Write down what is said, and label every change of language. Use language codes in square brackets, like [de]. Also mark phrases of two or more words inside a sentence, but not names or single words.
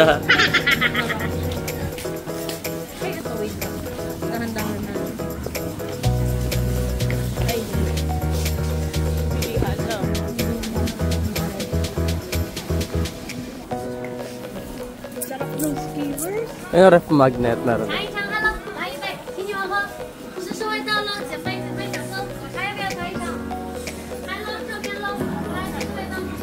[tl] Ay, ito, wait lang. Dahan-dahan na. Ay, pilihan lang. Sarap ng skewers. Ayun, ref magnet na rin. [zh] 尝一尝，Hello，来一杯，请你们喝，试试味道喽，姐妹准备享受，我尝一杯，尝一尝。Hello，这边喽，来尝试味道。